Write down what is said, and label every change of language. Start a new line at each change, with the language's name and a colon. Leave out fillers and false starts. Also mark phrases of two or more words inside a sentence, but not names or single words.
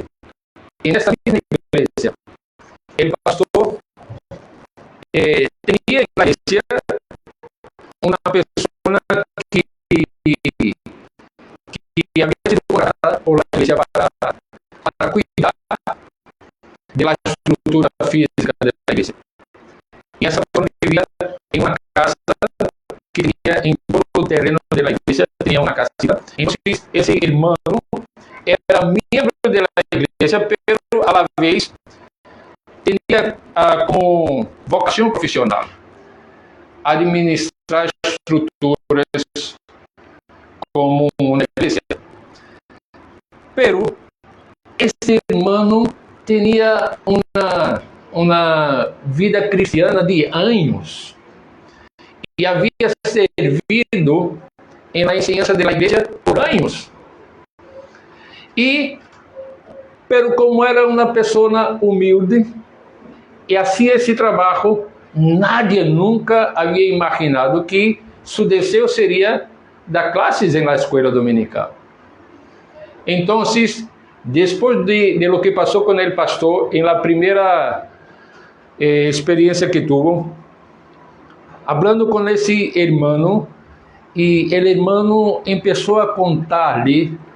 Spanish: En esta misma iglesia, el pastor tenía en la iglesia una persona que había sido contratada por la iglesia para cuidar de la estructura
Portuguese: estrutura física da igreja. E essa pessoa vivia em uma casa que tinha em todo o terreno da igreja, tinha uma casita. Então, esse irmão era membro da igreja,
Spanish: pero a la vez
Portuguese: tinha como vocação profissional administrar estruturas como uma igreja. Pero esse irmão tinha uma vida cristiana de anos e havia servido em
Spanish: la enseñanza de la
Portuguese: igreja por anos. Pero como era uma pessoa humilde e hacía esse trabalho,
Spanish: nadie nunca
Portuguese: havia imaginado
Spanish: que su deseo seria dar clases en la escuela dominical. Entonces, después de lo que pasó con el pastor, en la primera experiencia que tuvo, hablando con ese hermano, y el hermano empezó a contarle